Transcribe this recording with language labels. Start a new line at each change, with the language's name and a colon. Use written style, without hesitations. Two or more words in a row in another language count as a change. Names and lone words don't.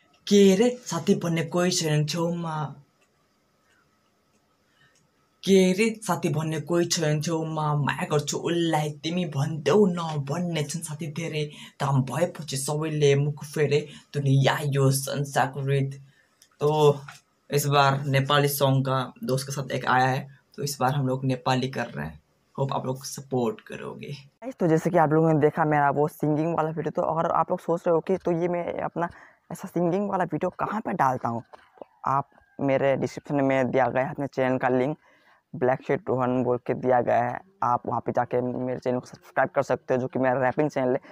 Nepali: के अरे साथी भन्ने कोही छैन छेउमा, के अरे साथी भन्ने कोही छैन छेउमा, माया गर्छु उसलाई तिमी भन्देऊ न भन्ने छन् साथी धेरै, काम भएपछि सबैले मुख फेरे दुनिया यो संसारको रित।
Hindi: तो इस बार नेपाली सॉन्ग का दोस्त के साथ एक आया है, तो इस बार हम लोग नेपाली कर रहे हैं, होप आप लोग सपोर्ट करोगे। तो जैसे कि आप लोगों ने देखा मेरा वो सिंगिंग वाला वीडियो, तो अगर आप लोग सोच रहे हो कि तो ये मैं अपना ऐसा सिंगिंग वाला वीडियो कहाँ पर डालता हूँ, तो आप मेरे डिस्क्रिप्शन में दिया गया है अपने चैनल का लिंक, ब्लैक शेड रोहन बोल के दिया गया है, आप वहाँ पे जाके मेरे चैनल को सब्सक्राइब कर सकते हो, जो कि मेरा
English: rapping channel
Hindi: है।